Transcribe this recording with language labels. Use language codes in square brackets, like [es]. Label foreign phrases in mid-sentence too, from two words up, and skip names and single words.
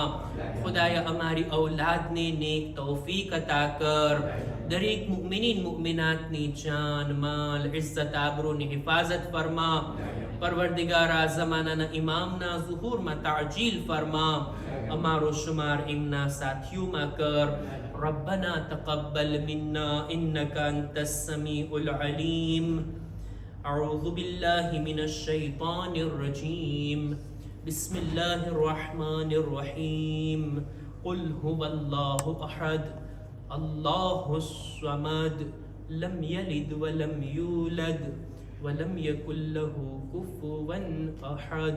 [gu] ખુદાયા અમારી ઔલાદને નેક તૌફીક અતા કર. દરેક મુમિનીન મુમિનાતની જાન, માલ, ઇઝ્ઝત, આબરૂની હિફાઝત ફરમા. પરવરદિગારા ઝમાનાના ઇમામના ઝુહૂરમાં તાજીલ ફરમા. અમારો શુમાર એમના સાથીઓમાં કર. [ar] ربنا تقبل منا إنك أنت السميع العليم. أعوذ بالله من الشيطان الرجيم. بسم الله الرحمن الرحيم. قل هو الله أحد الله الصمد لم يلد ولم يولد ولم يكن له كفوا أحد.